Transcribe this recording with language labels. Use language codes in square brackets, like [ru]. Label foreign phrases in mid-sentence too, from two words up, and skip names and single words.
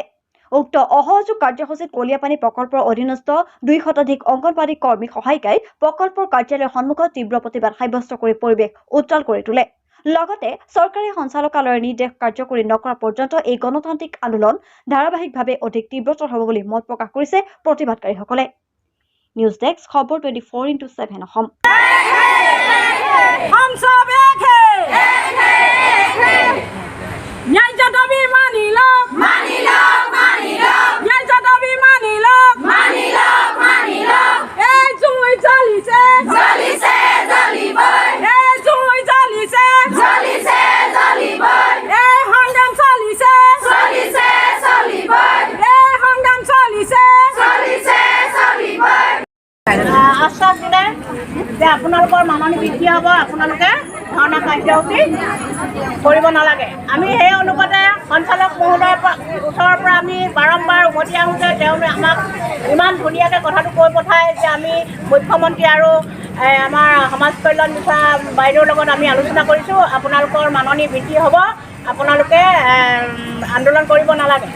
[as] উক্ত অসহযোগ কাৰ্যসূচীত কলিয়াপানী প্ৰকল্পৰ অধীনস্থ 2 শতাধিক অংগনবাড়ী কৰ্মী সহায়িকাই প্ৰকল্পৰ কাৰ্যালয়ৰ সন্মুখত তীব্ৰ প্ৰতিবাদ সাব্যস্ত কৰি পৰিৱেশ উত্তাল কৰি তোলে। লগতে চৰকাৰী সঞ্চালকালয়ৰ নিৰ্দেশ কাৰ্যকৰী নকৰা পৰ্যন্ত এই গণতান্ত্ৰিক আন্দোলন ধাৰাবাহিকভাৱে অধিক তীব্ৰতৰ হ'ব বুলি মত প্ৰকাশ কৰিছে প্ৰতিবাদকাৰীসকলে। নিউজ ডেস্ক খবৰ 24x7 অসম। [hi] हम सब एक है न्याय दाबी मानि लो [as] न्याय दाबी मानि लो এ জুই জ্বলিছে এ জুই জ্বলিছে এ হংগাম চলিছে এ হংগাম চলিছে আশ্বাস দিলে যে আপোনালোকৰ মাননি বৃদ্ধি হ'ব, আপোনালোকে ধৰ্ণা কাৰ্যসূচী কৰিব নালাগে। আমি সেই অনুপাতে সঞ্চালক মহোদয়ৰ ওচৰৰ পৰা আমি বাৰম্বাৰ উভতি আহোঁতে তেওঁলোকে আমাক ইমান ধুনীয়াকৈ কথাটো কৈ পঠায় যে আমি মুখ্যমন্ত্ৰী আৰু আমাৰ সমাজ কল্যাণ বিষয়া বাইদেউৰ লগত আমি আলোচনা কৰিছোঁ, আপোনালোকৰ মাননি বৃদ্ধি হ'ব, আপোনালোকে আন্দোলন কৰিব নালাগে।